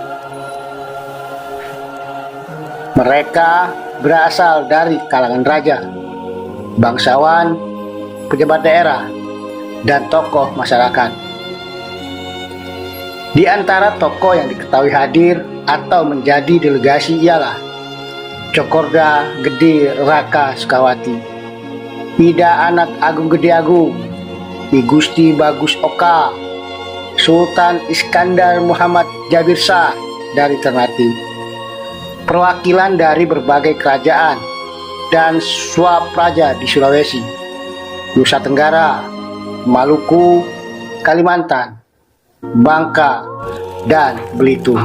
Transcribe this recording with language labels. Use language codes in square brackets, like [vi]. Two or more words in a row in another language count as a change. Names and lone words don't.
[id] Mereka berasal dari kalangan raja, bangsawan, pejabat daerah, dan tokoh masyarakat. Di antara tokoh yang diketahui hadir atau menjadi delegasi ialah Cokorda Gede Raka Sukawati, Ida Anak Agung Gede Agung, I Gusti Bagus Oka, Sultan Iskandar Muhammad Jabir Shah dari Ternate, perwakilan dari berbagai kerajaan dan swapraja di Sulawesi, Nusa Tenggara, Maluku, Kalimantan, Bangka, dan Belitung.